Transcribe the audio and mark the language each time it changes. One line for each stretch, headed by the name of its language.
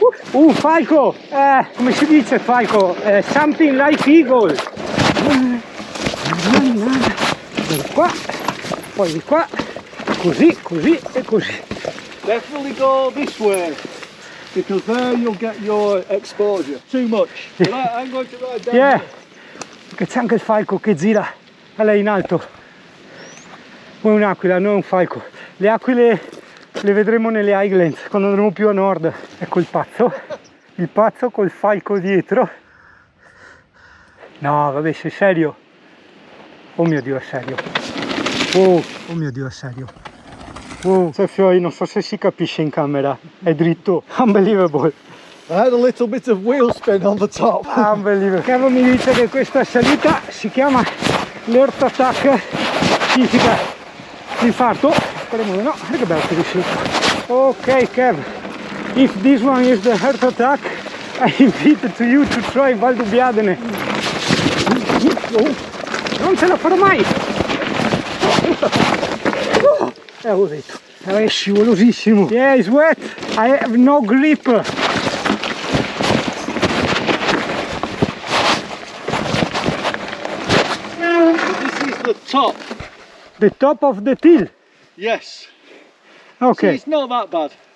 Italian: Un falco, come si dice falco?
English: Something like eagle.
Italian: Di qua, poi di qua, così e così.
English: Definitely go this way, because there you'll get your exposure. Too much. But I'm going to ride down here.
Italian: Perché c'è anche il falco che gira a lei in alto. Poi un'aquila, non un falco. Le aquile le vedremo nelle Highlands quando andremo più a nord. Ecco il pazzo col falco dietro. No, vabbè, sei serio? Oh mio Dio, è serio. Oh mio Dio, è serio. Non so se si capisce in camera, è dritto.
English: Unbelievable. I had a little bit of wheel spin on the top. Unbelievable.
Italian: Carlo mi dice che questa salita si chiama l'Earth Attack, significa l'infarto. Speriamo di no, che bello che riuscito.
English: Ok Kev, if this one is the Heart Attack, I invite to you to try Val d'Ubbiadene.
Italian: Non ce la farò mai! Ho detto, è scivolosissimo.
English: Yeah, it's wet, I have no grip. This is the top. The top of the till? Yes. Okay. See, it's not that bad.